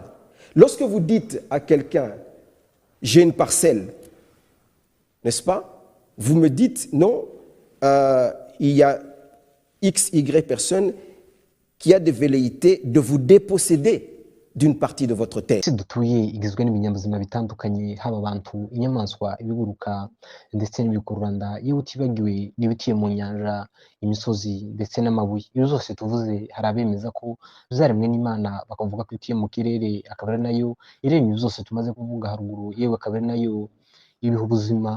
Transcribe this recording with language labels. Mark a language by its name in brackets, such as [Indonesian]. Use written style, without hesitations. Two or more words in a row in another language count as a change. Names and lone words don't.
[French] Lorsque vous dites à quelqu'un « j'ai une parcelle », n'est-ce pas? Vous me dites « non, il y a X, Y personnes qui a des velléités de vous déposséder d'une partie de votre terre. [Kinyarwanda] isi dutuye igizwe n'ibinyabuzima bitandukanye haba abantu inyamaswa ibiguruka ndetse n'ibikururanda yewe utibagiwe n'ibitiye mu nyanja imisozi ndetse n'amabuye iyo zose tuvuze hari abemeza ko zaremwe n'Imana bakavuga ko ituye mu kirere akaba ari nayo iremye zose tumaze kuvuga haruguru yewe akaba ari nayo ibiha ubuzima.